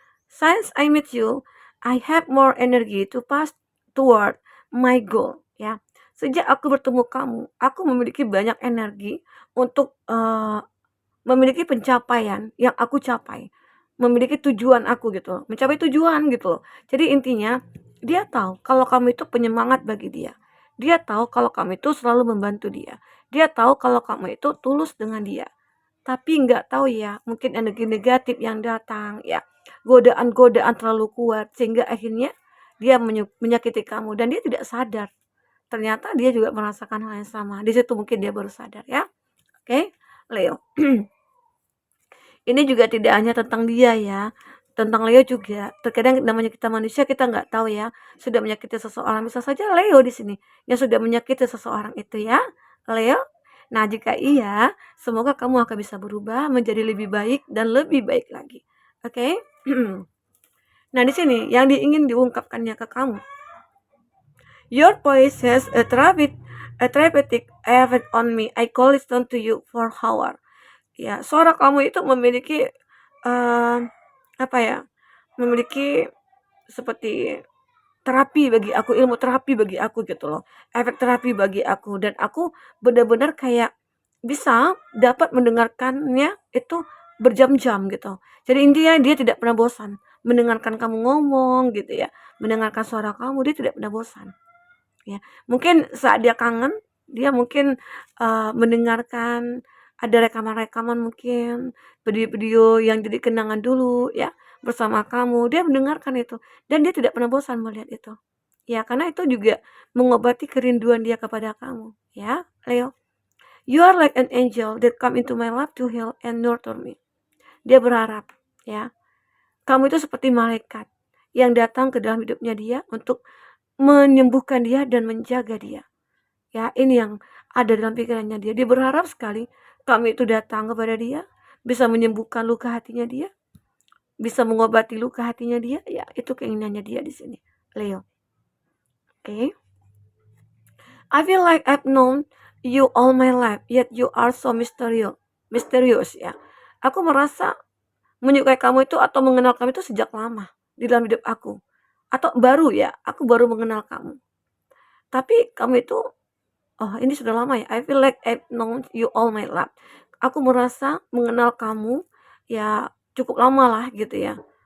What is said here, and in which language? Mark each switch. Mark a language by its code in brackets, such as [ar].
[en] Since I met you, I have more energy to pass toward my goal. [id] Ya, sejak aku bertemu kamu, aku memiliki banyak energi untuk memiliki pencapaian yang aku capai, memiliki tujuan aku gitu, mencapai tujuan gitu loh. Jadi intinya dia tahu kalau kamu itu penyemangat bagi dia. Dia tahu kalau kamu itu selalu membantu dia. Dia tahu kalau kamu itu tulus dengan dia. Tapi nggak tahu ya, mungkin energi negatif yang datang ya, godaan-godaan terlalu kuat sehingga akhirnya dia menyakiti kamu dan dia tidak sadar. Ternyata dia juga merasakan hal yang sama. Di situ mungkin dia baru sadar ya. Oke, Leo. Ini juga tidak hanya tentang dia ya, tentang Leo juga. Terkadang namanya kita manusia kita nggak tahu ya, sudah menyakiti seseorang. Bisa saja Leo di sini yang sudah menyakiti seseorang itu ya, Leo. Nah, jika iya, semoga kamu akan bisa berubah menjadi lebih baik dan lebih baik lagi. Oke? Nah, di sini yang diingin diungkapkannya ke kamu. [en] Your voice has a therapeutic effect on me. I call listen to you for hour. [id] Ya, suara kamu itu memiliki apa ya? Memiliki seperti terapi bagi aku, ilmu terapi bagi aku gitu loh, efek terapi bagi aku, dan aku benar-benar kayak bisa dapat mendengarkannya itu berjam-jam gitu. Jadi intinya dia tidak pernah bosan mendengarkan kamu ngomong gitu ya, mendengarkan suara kamu, dia tidak pernah bosan. Ya, mungkin saat dia kangen, dia mungkin, mendengarkan ada rekaman-rekaman mungkin, video-video yang jadi kenangan dulu ya, bersama kamu, dia mendengarkan itu, dan dia tidak pernah bosan melihat itu. Ya, karena itu juga mengobati kerinduan dia kepada kamu, ya, Leo. [en] You are like an angel that come into my life to heal and nurture me. [id] Dia berharap, ya, kamu itu seperti malaikat yang datang ke dalam hidupnya dia untuk menyembuhkan dia dan menjaga dia. Ya, ini yang ada dalam pikirannya dia. Dia berharap sekali kami itu datang kepada dia, bisa menyembuhkan luka hatinya dia, bisa mengobati luka hatinya dia. Ya, itu keinginannya dia di sini, Leo. Oke. [en] I feel like I've known you all my life, yet you are so mysterious. [id] Misterius ya. Aku merasa menyukai kamu itu atau mengenal kamu itu sejak lama di dalam hidup aku. Atau baru ya, aku baru mengenal kamu. Tapi kamu itu, oh ini sudah lama ya, [en] I feel like I've known you all my life. [id] Aku merasa mengenal kamu ya cukup lama lah gitu ya.